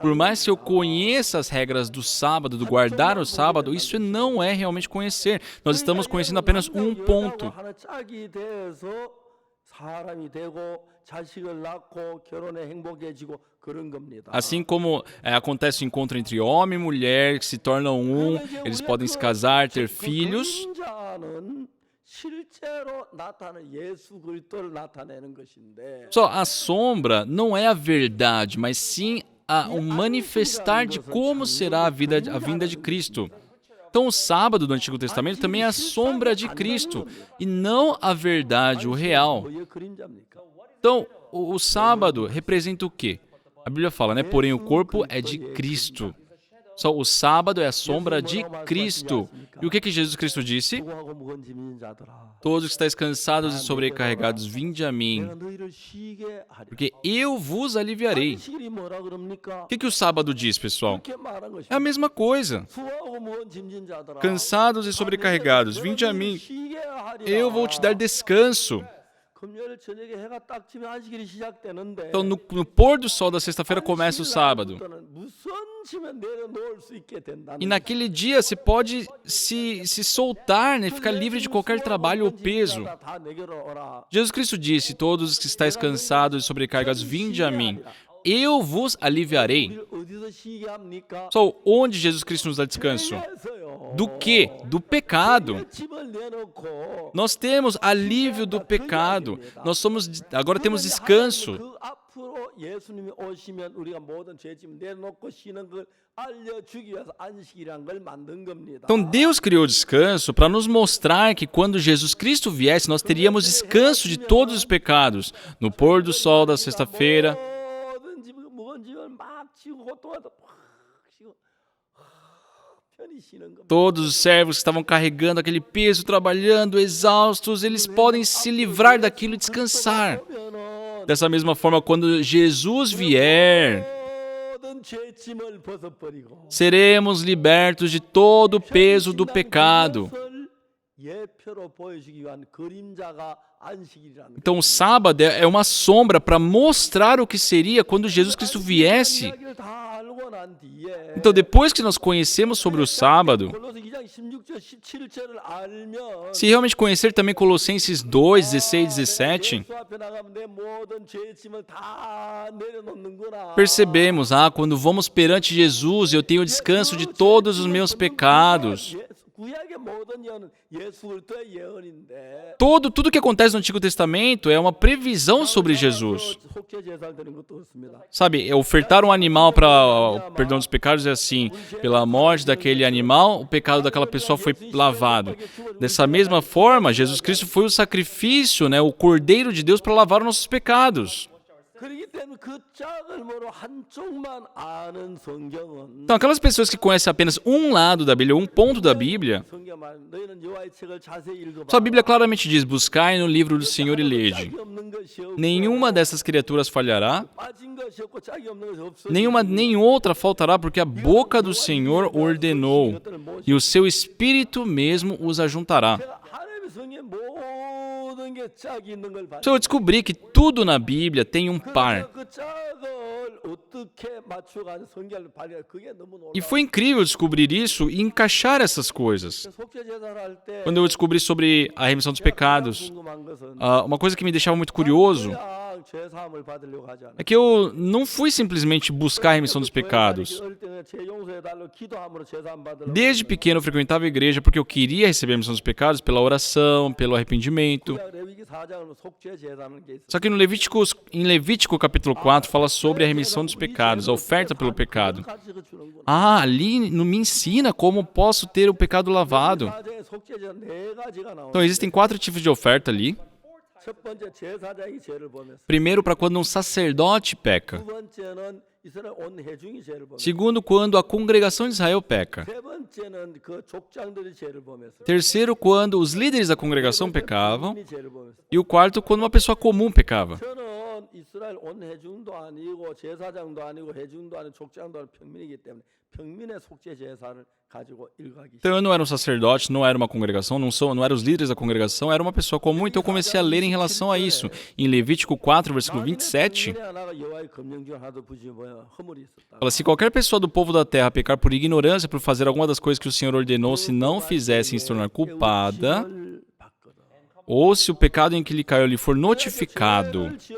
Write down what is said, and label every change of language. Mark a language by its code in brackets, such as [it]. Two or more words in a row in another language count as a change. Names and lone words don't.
[pt] por mais que eu conheça as regras do sábado, do guardar o sábado, isso não é realmente conhecer. Nós estamos conhecendo apenas um ponto. [ko] 하나 짝이 돼서 사람이 되고 자식을 낳고 결혼에 행복해지고 그런 겁니다. [pt] Assim como acontece o encontro entre homem e mulher, que se tornam um, eles podem se casar, ter filhos. [ko] 그림자는 실제로 나타나는 예수 그리스도를 나타내는 것인데 [pt] Só a sombra não é a verdade, mas sim o manifestar de como será a vinda de Cristo. Então, o sábado do Antigo Testamento também é a sombra de Cristo e não a verdade, o real. [ko] 뭐의 그림자입니까? [pt] Então, o sábado representa o quê? A Bíblia fala, né? Porém, o corpo é de Cristo. Só o sábado é a sombra de Cristo. E o que Jesus Cristo disse? [ko] 수고하고 무거운 짐진 자들아 [pt] Todos que estáis cansados e sobrecarregados, vinde a mim, [ko] 내가 너희를 쉬게 하리라. [pt] porque eu vos aliviarei. [ko] 안식일이 뭐라 그럽니까? [pt] O que o sábado diz, pessoal? [ko] 그렇게 말한 [pt] É a [ko] 것입니다. [pt] mesma coisa. [ko] 수고하고 무거운 짐진 자들아 [pt] Cansados e sobrecarregados, vinde a mim, [ko] 쉬게 하리라. [pt] eu vou te dar descanso. [ko] 금요일 저녁에 해가 딱 지면 안식일이 시작되는데 [pt] Então, no pôr do sol da sexta-feira começa o sábado. [ko] 무슨 짐을 내려놓을 수 있게 된다는 [pt] E naquele dia você pode se soltar, né? Ficar livre de qualquer trabalho ou peso. [ko] 다 내게로 오라. [pt] Jesus Cristo disse, todos os que estáis cansados e sobrecarregados, vinde a mim. Eu vos aliviarei. [ko] 우리를 어디서 쉬게 합니까? [pt] Só onde Jesus Cristo nos dá descanso? [ko] 죄에서요. [pt] Do quê? Do pecado. [ko] 짐을 내놓고 [pt] Nós temos alívio do pecado. Agora temos descanso. [ko] 그 앞으로 예수님이 오시면 우리가 모든 죄짐 내놓고 쉬는 걸 알려주기 위해서 안식이란 걸 만든 겁니다. [pt] Então Deus criou descanso para nos mostrar que quando Jesus Cristo viesse, nós teríamos descanso de todos os pecados. No pôr do sol da sexta-feira, [ko] 모든 짐 무거운 짐을 막 지고 고통하다 팍 쉬고 편히 쉬는 겁니다. [pt] todos os servos que estavam carregando aquele peso, trabalhando, exaustos, eles podem se livrar daquilo e descansar. [ko] 그러면은 [pt] Dessa mesma forma, quando Jesus vier, [ko] 모든 모든 죄짐을 벗어버리고 [pt] seremos libertos de todo o peso do pecado. [ko] 그것을 예표로 보여주기 위한 그림자가 안식일이라는 [pt] Então, o sábado é uma sombra para mostrar o que seria quando Jesus Cristo viesse. [ko] 이야기를 다 알고 난 뒤에 [pt] Então, depois que nós conhecemos sobre o sábado, [ko] 골로새 2장 16절 17절을 알면 [pt] se realmente conhecer também Colossenses 2, 16, 17, [ko] 예수 앞에 나가면 내 모든 죄짐을 다 내려놓는구나. [pt] percebemos, quando vamos perante Jesus, eu tenho descanso de todos os meus pecados. [ko] 구약의 모든 예언은 예수 그리스도의 예언인데 [pt] Tudo que acontece no Antigo Testamento é uma previsão sobre Jesus. [ko] 속죄 제사를 드리는 것도 그렇습니다. [pt] Sabe, ofertar um animal para o perdão dos pecados é assim, pela morte daquele animal, o pecado daquela pessoa foi lavado. Dessa mesma forma, Jesus Cristo foi o sacrifício, o Cordeiro de Deus para lavar os nossos pecados. [ko] 그렇기 때문에 그 짝을 모르고 한쪽만 아는 성경은 [pt] Então, aquelas pessoas que conhecem apenas um lado da Bíblia, um ponto da Bíblia, [ko] 성경 말 너희는 여호와의 책을 자세히 읽어봐. [pt] sua Bíblia claramente diz, buscai no livro do Senhor e lede. [ko] 짝이 없는 것이 없고 [pt] Nenhuma dessas criaturas falhará, [ko] 빠진 것이 없고 짝이 없는 것이 없어. [pt] nem outra faltará, porque a boca do Senhor ordenou, e o seu Espírito mesmo os ajuntará. [ko] 하나님의 성경에 모든 게 짝이 있는 걸 봐. [pt] Então, eu descobri que tudo na Bíblia tem um par. [ko] 그 짝을 어떻게 맞춰가지고 성경을 발휘해 그게 너무 놀라워. [pt] E foi incrível descobrir isso e encaixar essas coisas. [ko] 속죄 제사를 할 때 [pt] Quando eu descobri sobre a remissão dos pecados, [ko] 궁금한 것은 [pt] uma coisa que me deixava muito curioso [ko] 그냥 죄 사함을 받으려고 하지 않아. [pt] é que eu não fui simplesmente buscar a remissão dos pecados. [ko] 어릴 때는 죄 용서해 달라고 기도함으로 죄 사함 받으려고. [pt] Desde pequeno eu frequentava a igreja porque eu queria receber a remissão dos pecados pela oração, pelo arrependimento. [ko] 레위기 4장은 속죄 제사라는 게 있어. [pt] Só que em Levítico capítulo 4 fala sobre a remissão dos pecados, a oferta pelo pecado. [ko] 가지고 주는구나. [pt] Ali me ensina como posso ter o pecado lavado. [ko] 4장에 속죄 제사 네 가지가 나오는. [pt] Então existem 4 tipos de oferta ali. [ko] 첫 번째 제사장이 죄를 범했어. [pt] Primeiro, para quando um sacerdote peca. [ko] 두 번째는 이스라엘 온 회중이 죄를 범했어. [pt] Segundo, quando a congregação de Israel peca. [ko] 세 번째는 그 족장들이 죄를 범했어. [pt] Terceiro, quando os líderes da congregação pecavam. [ko] 이 죄를 범했어. [pt] E o quarto, quando uma pessoa comum pecava. [ko] 저는 이스라엘 온 회중도 아니고 제사장도 아니고 회중도 아니고 족장도 아니고 평민이기 때문에 평민의 속죄 제사를 가지고 일가기 [pt] Então eu não era um sacerdote, não era uma congregação, não eram os líderes da congregação, era uma pessoa comum, então eu comecei a ler em relação a isso. Em Levítico 4, versículo 27, fala: se qualquer pessoa do povo da terra pecar por ignorância, por fazer alguma das coisas que o Senhor ordenou, se não fizessem se tornar culpada, ou se o pecado em que lhe caiu lhe for notificado.